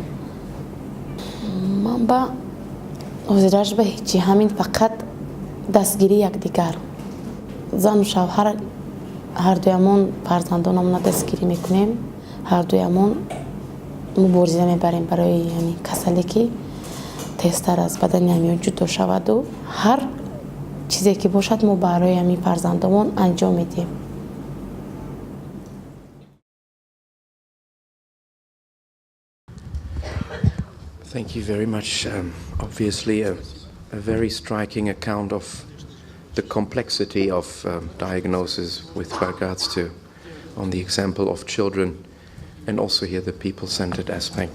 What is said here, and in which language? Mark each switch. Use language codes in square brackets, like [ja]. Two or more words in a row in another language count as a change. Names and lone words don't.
[tg] ман ба ҳозираш ба ҳечи, ҳамин фақат дастгири якдигар, зану шавҳар ҳардуямон фарзандонамона дастгирӣ мекунем, ҳардуямон мубориза мебарем барои ҳамин касале ки тезтар аз бадани ҳамиён ҷудо шаваду ҳар чизе ки бошад мо барои ҳамин фарзандамон анҷом медиҳем. [en] Thank you very much. Obviously a very striking account of the complexity of diagnosis with regards to, on the example of children, and also here the people-centered aspect.